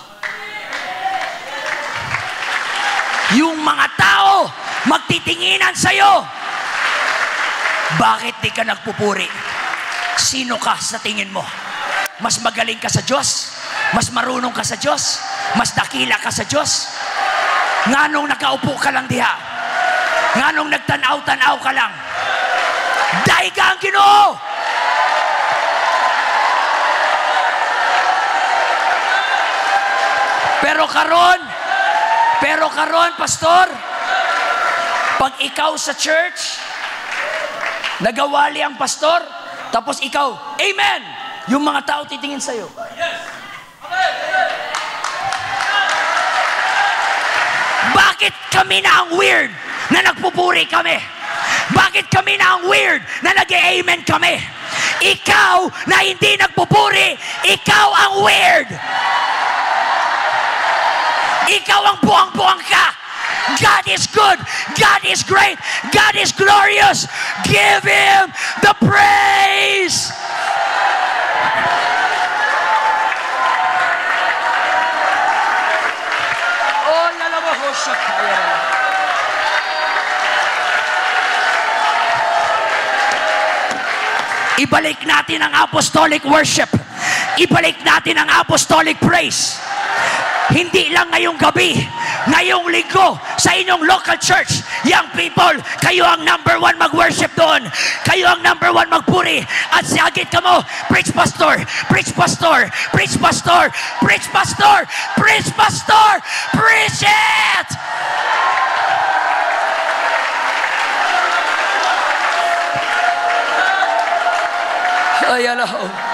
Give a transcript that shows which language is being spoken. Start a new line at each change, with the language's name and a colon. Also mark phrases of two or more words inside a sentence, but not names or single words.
Filipino: Yung mga tao, magtitinginan sa'yo. Bakit di ka nagpupuri? Sino ka sa tingin mo? Mas magaling ka sa Diyos? Mas marunong ka sa Diyos? Mas dakila ka sa Diyos?
Cebuano: Nganong nakaupo ka lang diha? Nganong nagtanaw-tanaw ka lang? Dahil ka ang Ginoo! Pero karon, pastor, pag ikaw sa church, nagawali ang pastor, tapos ikaw, amen!
Filipino: Yung mga tao titingin sa'yo. Bakit kami na ang weird na nagpupuri kami? Bakit kami na ang weird na nag-amen kami? Ikaw na hindi nagpupuri, ikaw ang weird.
Cebuano: Ikaw ang buang-buang ka.
English: God is good. God is great. God is glorious. Give Him the praise. Oh, lalabaho sa kaya.
Filipino: Ibalik natin ang
English: apostolic worship.
Filipino: Ibalik natin ang
English: apostolic praise.
Filipino: Hindi lang ngayong gabi, ngayong linggo, sa inyong local church, young people, kayo ang
English: number one
Filipino: mag-worship doon. Kayo ang
English: number one
Filipino: magpuri. At sagit ka mo,
English: preach pastor, preach pastor, preach pastor, preach pastor, preach pastor, preach it! Ay, alaw.